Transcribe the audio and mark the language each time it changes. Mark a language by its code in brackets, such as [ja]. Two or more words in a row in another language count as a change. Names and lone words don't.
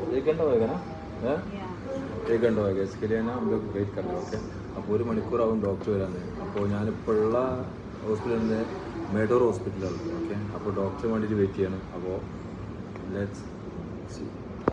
[hi] एक घंटा होएगा ना? एक घंटा होएगा, इसके लिए ना हम लोग वेट कर रहे हैं. [ml] ഓക്കെ, അപ്പോൾ ഒരു മണിക്കൂറാവും ഡോക്ടർ വരാൻ. അപ്പോൾ ഞാനിപ്പോൾ ഉള്ള ഹോസ്പിറ്റലിൽ മെഡോർ ഹോസ്പിറ്റലാണ്. ഓക്കെ, അപ്പോൾ ഡോക്ടറിന് വേണ്ടിയിട്ട് വെയിറ്റ് ചെയ്യണം. അപ്പോൾ [en] let's see.